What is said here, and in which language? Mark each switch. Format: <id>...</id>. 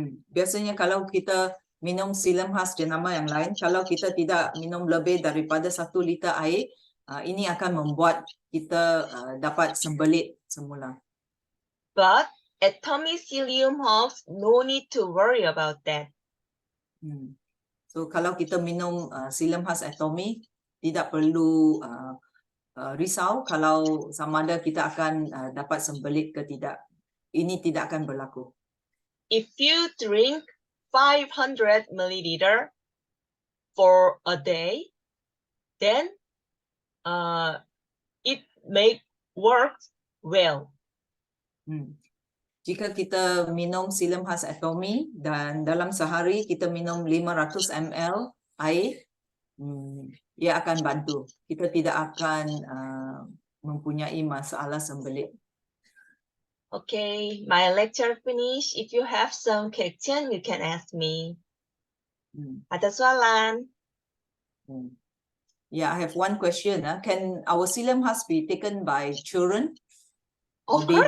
<ms>Biasanya kalau kita minum psyllium husk jenama yang lain, kalau kita tidak minum lebih daripada 1 liter air, ini akan membuat kita dapat sembelit semula.</ms> <en>But atomy psyllium husk, no need to worry about that.</en> <ms>So kalau kita minum psyllium husk atomy, tidak perlu risau kalau sama ada kita akan dapat sembelit ke tidak. Ini tidak akan berlaku.</ms> <en>If you drink 500 milliliter for a day, then it may work well.</en> <ms>Jika kita minum psyllium husk atomy dan dalam sehari kita minum 500 ml air, ia akan bantu. Kita tidak akan mempunyai masalah sembelit.</ms> <en>Okay, my lecture finished. If you have some question, you can ask me.</en> <ms>Ada soalan?</ms> <en>Yeah, I have one question. Can our psyllium husk be taken by children or Of course.</en>